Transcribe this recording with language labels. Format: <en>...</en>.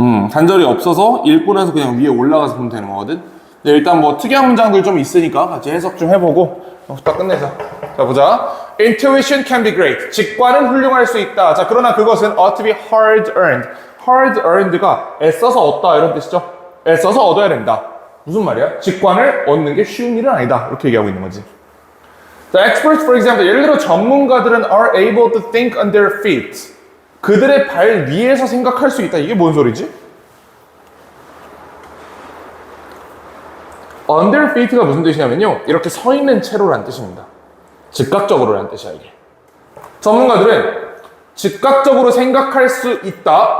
<ko>단절이 없어서 읽고 나서 그냥 위에 올라가서 보면 되는 거거든. 일단 뭐 특이한 문장들 좀 있으니까 같이 해석 좀 해보고 딱 끝내자. 자, 보자.</ko> <en>Intuition can be great.</en> <ko>직관은 훌륭할 수 있다. 자, 그러나 그것은</ko> <en>ought to be hard earned. hard earned 가 애써서 얻다 이런 뜻이죠. 애써서 얻어야 된다. 무슨 말이야? 직관을 얻는 게 쉬운 일은 아니다. 이렇게 얘기하고 있는 거지. 자, experts, for example.</en> <ko>예를 들어 전문가들은</ko> <en>are able to think on their feet.</en> <ko>그들의 발 위에서 생각할 수 있다. 이게 뭔 소리지?</ko> <en>on their feet</en> <ko>가 무슨 뜻이냐면요. 이렇게 서 있는 채로라는 뜻입니다. 즉각적으로라는 뜻이야, 이게. 전문가들은 즉각적으로 생각할 수 있다.</ko>